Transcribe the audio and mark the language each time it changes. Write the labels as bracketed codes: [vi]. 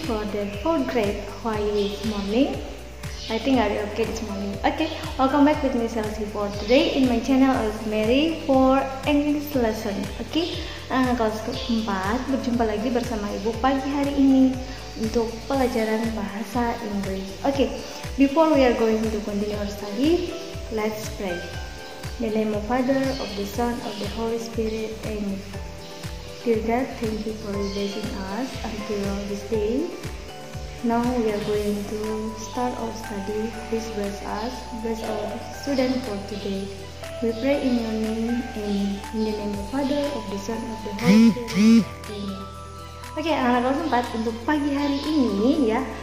[en] For the 4th grade, how are you this morning? I think are you okay this morning? Okay, welcome back with me Chelsea for today in my channel is Mary for English lesson. [id] Okay, kelas keempat berjumpa lagi bersama ibu pagi hari ini untuk pelajaran bahasa Inggris. [en] Okay, before we are going to continue our study, let's pray. In the name of Father, of the Son, of the Holy Spirit. Amen. Dear God, thank you for blessing us until this day. Now we are going to start our study. Please bless us, bless our student for today. We pray in your name, and in the name of Father, of the Son, of the Holy Spirit. Amen. [id] Oke, anak-anak kelas 4 untuk pagi hari ini ya.